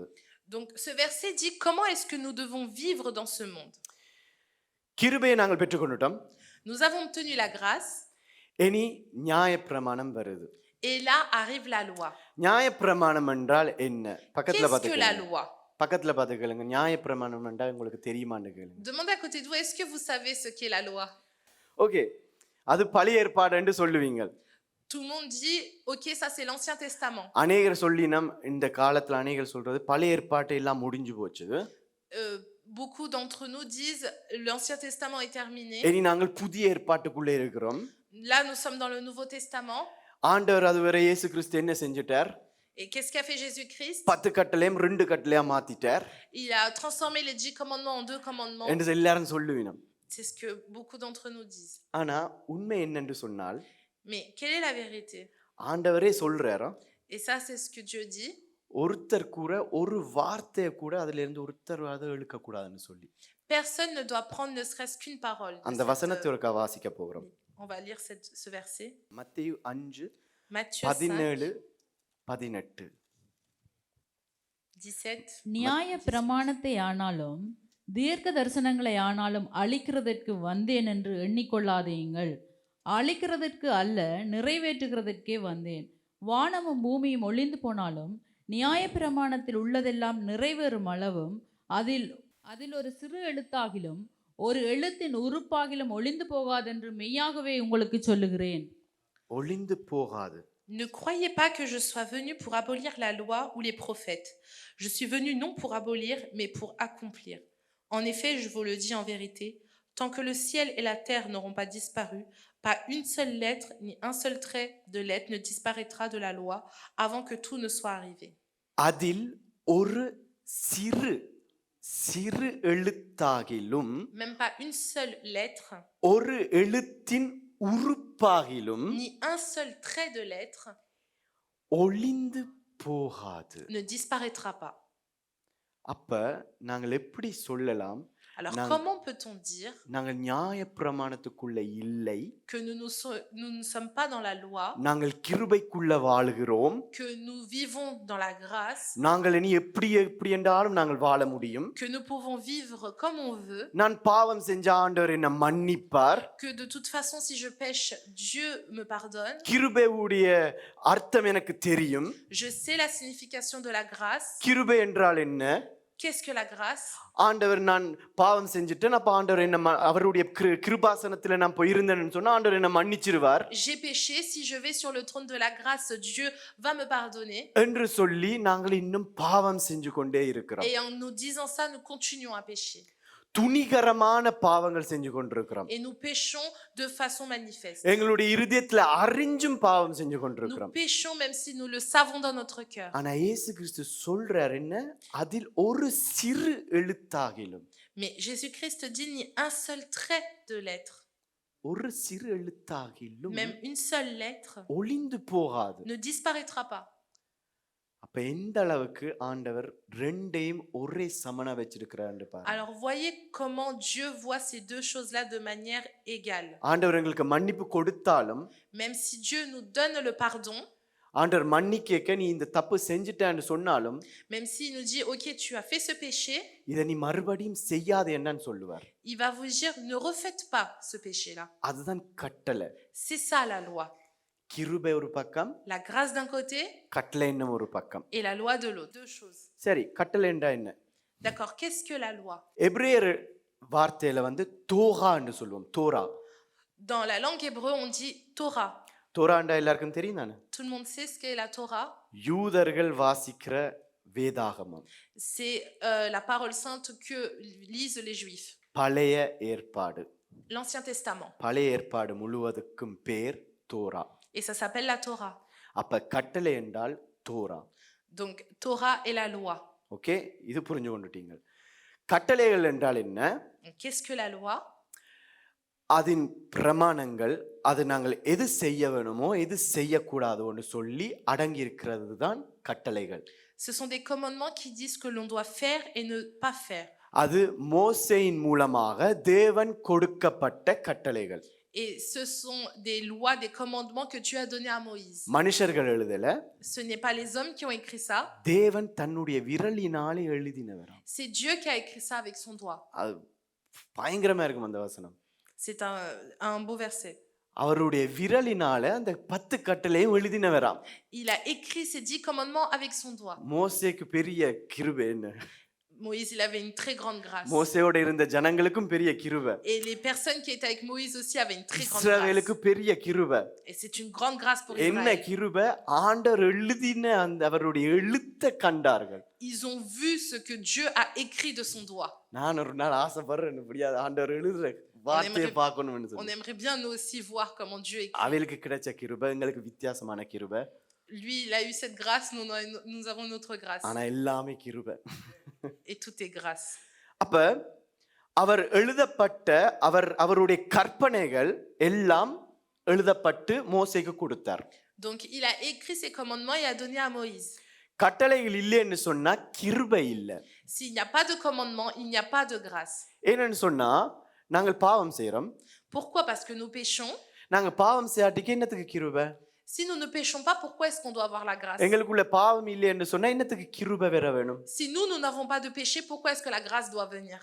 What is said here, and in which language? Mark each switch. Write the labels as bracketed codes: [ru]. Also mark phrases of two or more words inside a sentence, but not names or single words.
[fr] Donc ce verset dit comment est-ce que nous devons vivre dans ce monde. [ta] கிருபையை நாங்கள் பெற்றுக்கொண்டுட்டோம். [fr] Nous avons obtenu la grâce. [ta] இனி நியாயப்பிரமாணம் வருது. [fr] Et là arrive la loi. [ta] நியாயப்பிரமாணம் என்றால் என்ன? பக்கத்துல [fr] Qu'est-ce que la loi? [ta] பக்கத்துல பார்த்து கேளுங்க. நியாயப்பிரமாணம் என்றால் உங்களுக்கு தெரியுமான்னு கேளுங்க. [fr] Demandez à côté de vous, est-ce que vous savez ce qu'est la loi? [ta] ஓகே, அது பழைய ஏற்பாடு என்று சொல்லுவீங்க. [fr] Tout le monde dit, ok, ça c'est l'Ancien Testament. [ta] அநேகர் சொல்லினம் இந்த காலத்துல அநேகர் சொல்றது பழைய ஏற்பாடு எல்லாம் முடிஞ்சு போச்சு. [fr] Beaucoup d'entre nous disent l'Ancien Testament est terminé. [ta] இனி நாங்கள் புதிய ஏற்பாட்டுக்குள்ளே இருக்கிறோம். [fr] Là nous sommes dans le Nouveau Testament. [ta] ஆண்டவர் அதுவரை இயேசு கிறிஸ்து என்ன செஞ்சிட்டார்? [fr] Et qu'est-ce qu'a fait Jésus-Christ? [ta] 10 கட்டளையும் 2 கட்டளையா மாத்திட்டார். [fr] Il a transformé les 10 commandements en 2 commandements. [ta] என்று எல்லாரும் சொல்லுவீனம். [fr] C'est ce que beaucoup d'entre nous disent. [ta] ஆனா உண்மை என்னன்னு சொன்னால், [fr] mais quelle est la vérité? [ta] ஆண்டவரே சொல்றாரா? [fr] Et ça c'est ce que Dieu dit. [ta] ஒருத்தர் கூட ஒரு வார்த்தையை கூட அதில இருந்து ஒருத்தர் அதை இழுக்க கூடாதுன்னு சொல்லி. [fr] Personne ne doit prendre ne serait-ce qu'une parole. [ta] அந்த வசனத்தை ஒருக்கா வாசிக்க போறோம். [fr] On va lire ce verset. [ta] மத்தேயு 5 [fr] Matthieu 17 18. [ta] நியாய பிரமாணத்தை ஆனாலும் தீர்க்க தரிசனங்களை ஆனாலும் அழிக்கிறதற்கு வந்தேன் என்று எண்ணிக்கொள்ளாதீங்கள். அழிக்கிறதற்கு அல்ல, நிறைவேற்றுகிறதற்கே வந்தேன். வானமும் பூமியும் ஒளிந்து போனாலும் நியாய பிரமாணத்தில் உள்ளதெல்லாம் நிறைவேறும் அளவும் அதில் ஒரு சிறு எழுத்தாகிலும் ஒரு எழுத்தின் உறுப்பாகிலும் ஒளிந்து போகாதென்று மெய்யாகவே உங்களுக்கு சொல்லுகிறேன். ஒளிந்து போகாது. [fr] Ne croyez pas que je sois venu pour abolir la loi ou les prophètes. Je suis venu non pour abolir, mais pour accomplir. En effet, je vous le dis en vérité, tant que le ciel et la terre n'auront pas disparu, pas une seule lettre ni un seul trait de lettre ne disparaîtra de la loi avant que tout ne soit arrivé. [ta] அதில் ஒரு சிறு எழுத்தாகிலும், [fr] même pas une seule lettre, [ta] ஒரு எழுத்தின் உறுப்பாகிலும், [fr] ni un seul trait de lettre, [ta] ஒளிந்து போகாது. [fr] ne disparaîtra pas. [ta] அப்ப நாங்கள் எப்படி சொல்லலாம்? [fr] Alors Nang- comment peut-on dire [ta] நாங்கள் நியாயப்பிரமாணத்துக்குள்ள இல்லை, [fr] que nous ne sommes pas dans la loi, [ta] நாங்கள் கிருபைக்குள்ள வாழுகிறோம், [fr] que nous vivons dans la grâce, [ta] நாங்கள் இனி எப்படி என்றாலும் நாங்கள் வாழ முடியும், [fr] que nous pouvons vivre comme on veut, [ta] நான் பாவம் செஞ்ச ஆண்டவர் என்ன மன்னிப்பார், [fr] que de toute façon si je pêche, Dieu me pardonne, [ta] கிருபையுடைய அர்த்தம் எனக்கு தெரியும், [fr] je sais la signification de la grâce. [ta] கிருபை என்றால் என்ன, [fr] Qu'est-ce que la grâce? [ta] ஆண்டவர் நான் பாவம் செஞ்சுட்டேன், அப்ப ஆண்டவர் என்ன அவருடைய கிருபாசனத்துல நான் போயிருந்தேன்னு சொன்னா ஆண்டவர் என்ன மன்னிச்சிருவார் [fr] J'ai péché, si je vais sur le trône de la grâce, Dieu va me pardonner. [ta] என்று சொல்லி நாங்கள் இன்னும் பாவம் செஞ்சு கொண்டே இருக்கிறோம். [fr] Et en nous disant ça, nous continuons à pécher. [ta] துணிகரமான பாவங்கள் செஞ்சு கொண்டிருக்கிறோம். [fr] Et nous péchons de façon manifeste. [ta] எங்களுடைய இருதயத்துல அறிஞ்சும் பாவம் செஞ்சு [fr] Nous [ta] கொண்டிருக்கிறோம். [fr] péchons même si nous le savons dans notre cœur. [ta] ஆனா இயேசு கிறிஸ்து சொல்றார் என்ன, அதில் ஒரு சிறு எழுத்தாகிலும், [fr] Mais Jésus-Christ dit ni un seul trait de lettre, [ta] ஒரு சிறு எழுத்தாகிலும் [fr] même une seule lettre, [ta] ஒளிந்து போகாது. [fr] ne disparaîtra pas. [ta] அப்ப எந்த அளவுக்கு ஆண்டவர் ரெண்டையும் ஒரே சமனா வச்சிருக்கிறாரு பாருங்க. [fr] Alors voyez comment Dieu voit ces deux choses-là de manière égale. [ta] ஆண்டவர் எங்களுக்கு மன்னிப்பு கொடுத்தாலும், [fr] Même si Dieu nous donne le pardon, [ta] ஆண்டவர் மன்னிக்க நீ இந்த தப்பு செஞ்சிட்டேன்னு சொன்னாலும், [fr] même s'il nous dit ok tu as fait ce péché, [ta] இதை நீ மறுபடியும் செய்யாத என்னன்னு சொல்லுவார். [fr] il va vous dire ne refaites pas ce péché-là. [ta] அதுதான் கட்டளை. [fr] C'est ça la loi. [ta] கிருபை ஒரு பக்கம், [fr] La grâce d'un côté [ta] கட்டளை இன்னும் ஒரு பக்கம். [fr] et la loi de l'autre. Deux choses. [ta] சரி, கட்டளை என்றா என்ன? [fr] D'accord, qu'est-ce que la loi? [ta] எபிரேயர் வார்த்தையில தோரான்னு சொல்லுவோம். தோரா. [fr] Dans la langue hébreu, on dit Torah. [ta] தோராண்டா எல்லாருக்கும் தெரியும் தானே? [fr] Tout le monde sait ce qu'est la Torah. [ta] யூதர்கள் வாசிக்கிற வேதாகமம், [fr] C'est la parole sainte que lisent les Juifs. [ta] பழைய ஏற்பாடு. [fr] L'Ancien Testament. [ta] பழைய ஏற்பாடு முழுவதுக்கும் பேர் தோரா. [fr] Et ça s'appelle la Torah. [ta] அப்ப கட்டளை என்றால் தோரா. [fr] Donc Torah est la loi. [ta] ஓகே, இது புரிஞ்சு கொண்டுட்டீங்க. கட்டளைகள் என்றால் என்ன? [fr] Donc, qu'est-ce que la loi? [ta] அதன் பிரமாணங்கள், அது நாங்கள் எது செய்ய வேணுமோ எது செய்யக்கூடாதோன்னு சொல்லி அடங்கி இருக்கிறது தான் கட்டளைகள். [fr] Ce sont des commandements qui disent que l'on doit faire et ne pas faire. [ta] அது மோசேயின் மூலமாக தேவன் கொடுக்கப்பட்ட கட்டளைகள். [fr] Et ce sont des lois, des commandements que Dieu a donnés à Moïse. [ta] மனுஷர்கள் எழுதல, [fr] Ce n'est pas les hommes qui ont écrit ça, [ta] தேவன் தன்னுடைய விரலினாலே எழுதினவராம். [fr] c'est Dieu qui a écrit ça avec son doigt. [ta] அது பயங்கரமா இருக்கும் அந்த வசனம். [fr] C'est un beau verset. [ta] அவருடைய விரலினால அந்த 10 கட்டளையும் எழுதினவராம். [fr] Il a écrit ces 10 commandements avec son doigt. [ta] மோசேக்கு பெரிய கிருபை என்ன? [fr] Moïse, il avait une très grande grâce. [ta] மோசேயோட இருந்த ஜனங்களுக்கும் பெரிய கிருபை. [fr] Et les personnes qui étaient avec Moïse aussi avaient une très grande [ta] இஸ்ரவேலுக்கு [fr] grâce. [ta] பெரிய கிருபை. [fr] Et c'est une grande grâce pour [ta] என்ன [fr] Israël. [ta] கிருபை? ஆண்டவர் எழுதின அந்த அவருடைய எழுத்தை கண்டார்கள். [fr] Ils ont vu ce que Dieu a écrit de son doigt. [ta] நான் ஒரு நாள் ஆசைப்படுறேன், இப்படியா ஆண்டவர் எழுதுற வார்த்தையை பார்க்கணும்னு [fr] On [ta] சொல்லி. [fr] aimerait bien nous aussi voir comment Dieu écrit. [ta] அவளுக்கு கிடைச்ச கிருபை எங்களுக்கு வித்தியாசமான கிருபை. [fr] Lui, il a eu cette grâce, nous avons notre grâce. [ta] ஆனா எல்லாமே கிருபை. [fr] Et tout est grâce. [ta] அப்ப அவர் எழுதப்பட்ட அவருடைய கற்பனைகள் எல்லாம் எழுதப்பட்டு மோசேக்கு கொடுத்தார். [fr] Donc il a écrit ses commandements et a donné à Moïse. [ta] கட்டளைகள் இல்லைன்னு சொன்னா கிருபை இல்லை. [fr] S'il n'y a pas de commandement, il n'y a pas de grâce. [ta] ஏன்னு சொன்னா நாங்கள் பாவம் செய்யறோம். [fr] Pourquoi? Parce que nous péchons. [ta] நாங்க பாவம் செய்யாட்டிக்கு என்னத்துக்கு கிருபை? [fr] Si nous ne péchons pas, pourquoi est-ce qu'on doit avoir la grâce? [ta] எங்களுக்குள்ள பாவம் இல்லைன்னு சொன்னா என்னத்துக்கு கிருபை வேற வேணும்? [fr] Si nous n'avons pas de péché, pourquoi est-ce que la grâce doit venir?